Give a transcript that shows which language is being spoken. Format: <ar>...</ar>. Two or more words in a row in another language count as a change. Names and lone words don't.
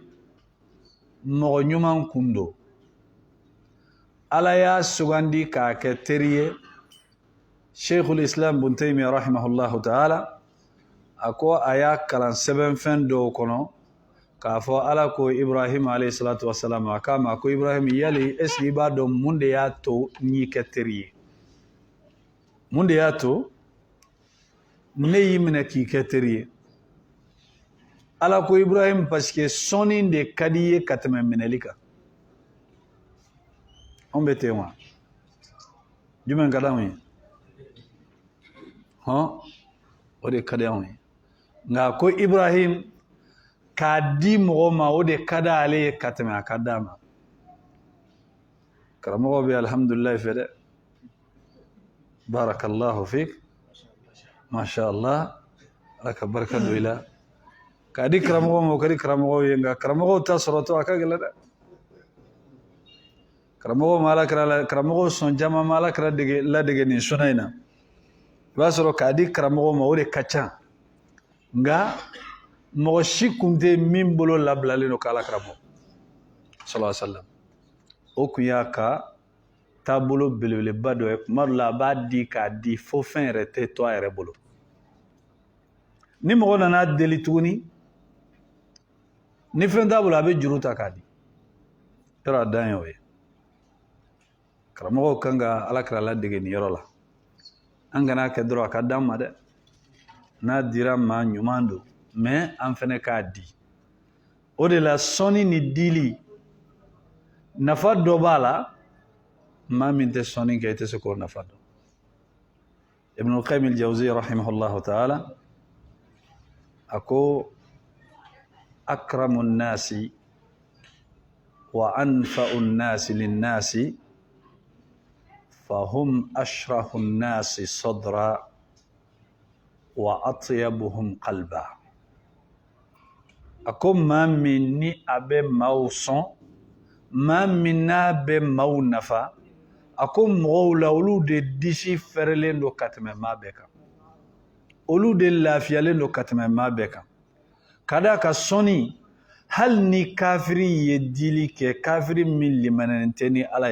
<bm>mɔgɔ ɲuman kun don ala y'a sugandi k'a kɛ teri ye Sheikhul Islam Ibn Taymiyyah</bm> <ar>رحمه الله تعالى</ar> <bm>a ko a y'a kalan sɛbɛnfɛn dɔw kɔnɔ k'a fɔ ala ko Ibrahim</bm> <ar>عليه الصلاة والسلام</ar> <bm>a k'a ma ko Ibrahim yali</bm> <fr>est-ce que</fr> <bm>i b'a dɔn mun de y'a to n y'i kɛ teri ye mun de y'a to ne y'i minɛ k'i kɛ teri ye ala ko Ibrahim</bm> <fr>parce que</fr> <bm>sɔnni de ka di ye ka tɛmɛ minɛli kan anw bɛ ten wa jumɛn ka di anw ye o de ka di anw ye nka ko Ibrahim k'a di mɔgɔ ma o de ka di ale ye ka tɛmɛ a ka d'a ma karamɔgɔ bɛ alhamdulilayi fɛ dɛ</bm> <ar>بارك الله فيك ما شاء الله</ar> <bm>ala ka barika don i la k'a di karamɔgɔ ma o ka di karamɔgɔw ye nka karamɔgɔw ta sɔrɔtɔ a ka gɛlɛn dɛ karamɔgɔw sɔn caman ma ala kɛra ladege nin suna in na i b'a sɔrɔ k'a di karamɔgɔ ma o de ka ca nka mɔgɔ si kun tɛ min bolo labilalen don k'ala karamɔgɔ</bm> <ar>صلى الله عليه وسلم</ar> <bm>o kun y'a ka taabolo belebeleba dɔ ye kuma dɔ la a b'a di k'a di fo fɛn yɛrɛ tɛ to a yɛrɛ bolo ni mɔgɔ nana deli tuguni ni fɛn t'a bolo a bɛ juru ta k'a di yɔrɔ a dan ye o ye karamɔgɔw kan ka ala kɛra ladege nin yɔrɔ la an kana kɛ dɔrɔn a ka d'an ma dɛ n'a dira maa ɲuman don mais an fɛnɛ k'a di o de la sɔnni ni dili nafa dɔ b'a la maa min tɛ sɔnni kɛ i tɛ se k'o nafa dɔn Ibn al-Qayyim al-Jawziyya</bm> <ar>رحمه الله تعالى</ar> <bm>a ko</bm> <ar>أكرم الناس و أنفع الناس للناس فهم أشرح الناس صدرا و أطيبهم قلبا</ar> <bm>a ko maa min ni a bɛ maaw sɔn maa min n'a bɛ maaw nafa a ko mɔgɔw la olu de disi fɛrɛlen don ka tɛmɛ maa bɛɛ kan olu de lafiyalen don ka tɛmɛ maa bɛɛ kan ka d'a ka sɔnni hali ni kafiri ye dili kɛ kafiri min limanɛnen tɛ ni ala</bm>